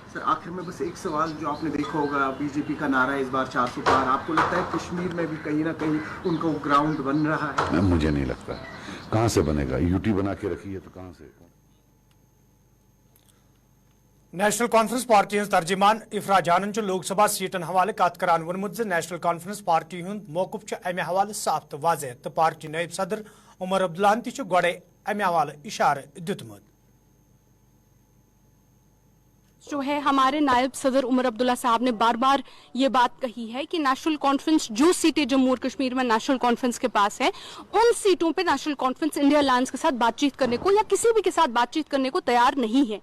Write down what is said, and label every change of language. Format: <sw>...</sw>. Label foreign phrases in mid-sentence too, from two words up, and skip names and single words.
<hi>सर आखिर में बस एक सवाल, जो आपने देखा होगा बीजेपी का नारा इस बार 400 पार, आपको लगता है कश्मीर में भी कहीं ना कहीं उनका ग्राउंड बन रहा है? मुझे नहीं लगता है। कहाँ से बनेगा? यूटी बना के रखी है तो कहाँ से?</hi> <ks>नेशनल कॉन्फ्रेंस पार्टी तर्जुमान इफरा जानन लोकसभा सीटन हवाले कत करान वोनमुत नेशनल कॉन्फ्रेंस पार्टी हुंद मौकूफ अमे हवाले साफ तो वाज़ेह। तो पार्टी नायब सदर उमर अब्दुल्लाहन तह गोड़े अमे हवाले इशार दितमुत।</ks> <hi>जो है हमारे नायब सदर उमर अब्दुल्ला साहब ने बार बार ये बात कही है कि नेशनल कॉन्फ्रेंस जो सीटें जम्मू और कश्मीर में नेशनल कॉन्फ्रेंस के पास है, उन सीटों पे नेशनल कॉन्फ्रेंस इंडिया अलायंस के साथ बातचीत करने को या किसी भी के साथ बातचीत करने को तैयार नहीं है।</hi>